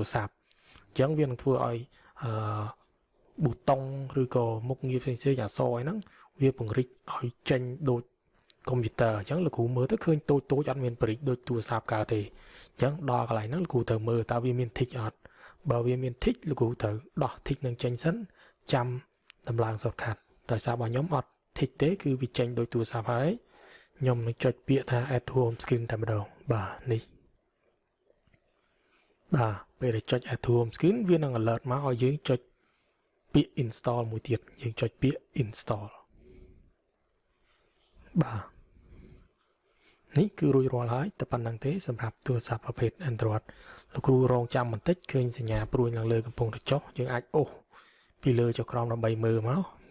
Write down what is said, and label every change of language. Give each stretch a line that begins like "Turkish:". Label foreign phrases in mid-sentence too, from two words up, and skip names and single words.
Khmer: ស័ព្ទអញ្ចឹងវានឹងធ្វើឲ្យប៊ូតុងឬក៏មុខងារផ្សេងៗអក្សរហ្នឹងវាពង្រីកឲ្យចេញដូចកុំព្យូទ័រអញ្ចឹងលោកគ្រូមើលទៅឃើញតូចអត់មានបរិចដូចទូរស័ព្ទកើតទេអញ្ចឹងដល់កន្លែងហ្នឹងលោកគ្រូត្រូវមើលតើវាមាន tick អត់បើវាមាន tick លោកគ្រូត្រូវដោះ tick នឹងចេញសិនចាំតម្លើង shortcut ដោយសាររបស់ខ្ញុំអត់ tick ទេគឺវាចេញដោយទូរស័ព្ទហើយខ្ញុំនឹងចុចពាក្យថា
English: add to home screen
Khmer: តែម្ដងបាទនេះ បាទពេលដែលចុច
English: add to home screen
Khmer: វានឹង alert មកឲ្យយើងចុចពាក្យ install មួយទៀតយើងចុចពាក្យ install បាទនេះគឺរួចរាល់ហើយតែប៉ុណ្្នឹងទេសម្រាប់ទូរស័ព្ទប្រភេទ Android លោកគ្រូរងចាំបន្តិចឃើញសញ្ញាព្រួយឡើងលើកំពុងតែចុះយើងអាចអូសពីលើចុះក្រោមដើម្បីមើលមក